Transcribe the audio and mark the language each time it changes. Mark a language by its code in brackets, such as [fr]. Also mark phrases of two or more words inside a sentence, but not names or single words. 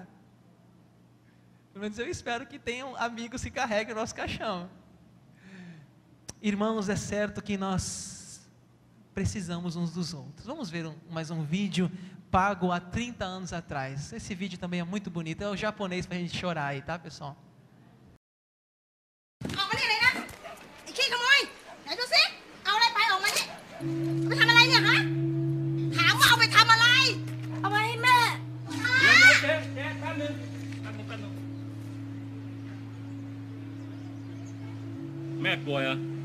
[pt] Pelo menos eu espero que tenham amigos que carreguem o nosso caixão. Irmãos, é certo que nós precisamos uns dos outros. Vamos ver mais um vídeo pago há 30 anos atrás. Esse vídeo também é muito bonito, é o japonês para a gente chorar aí, tá, pessoal? [th] ออกมานี่เลยนะไอ้ขี้ขโมยไหนดูสิเอาอะไรไปออกมานี่เอาไปทำอะไรเนี่ยฮะถามว่าเอาไปทำอะไรเอาไปให้แม่ เจ๊แป๊บนึงแม่ป่วยเหรอ